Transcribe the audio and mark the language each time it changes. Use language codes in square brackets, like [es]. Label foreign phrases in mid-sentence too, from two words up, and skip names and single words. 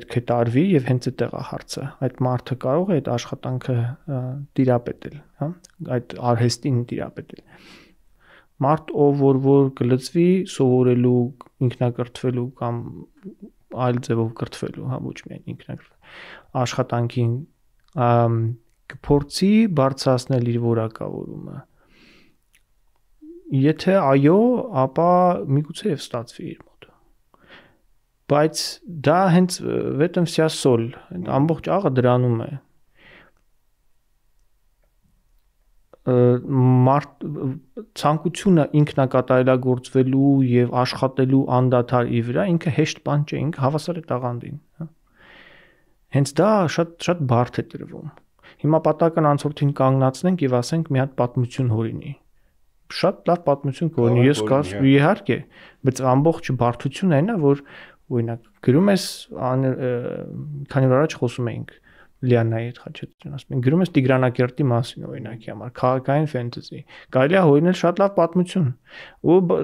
[hy] է տարվի եւ հենց այդտեղ է հարցը։ Այդ մարդը կարող է այդ աշխատանքը տիրապետել, հա, այդ արհեստին տիրապետել։ Մարդ որ կլծվի սովորելու, ինքնակրթվելու կամ այլ ձևով կրթվելու, հա, ոչ միայն ինքնակրթվելու աշխատանքին կփորձի բարձրացնել իր որակավորումը։ Եթե այո, ապա միգուցե եւ ստացվի իր մոտ։ Բայց դա հենց [ru] в этом вся соль, [hy] ամբողջ աղը դրանում է։ Մարդ ցանկությունը ինքնակատարելագործվելու եւ աշխատելու անդադար ի վրա ինքը հեշտ բան չէ, ինքը հավասար է տաղանդին, հա։ Հենց դա շատ բարդ է տրվում։ Հիմա պատական անցորդին կանգնացնենք եւ ասենք մի հատ պատմություն հորինի։ Շատ լավ պատմություն կորնի, ես կարծում իհարկե, բայց ամբողջ բարդությունն այն է, որ օրինակ գրում ես, քանի որ առաջ խոսում էինք Լիանայի հետ Խաչատրյան, ասում են, գրում ես Տիգրանակերտի մասին, օրինակի համար, քաղաքային ֆենտեզի։ Կարելի է հորինել շատ լավ պատմություն։ Ու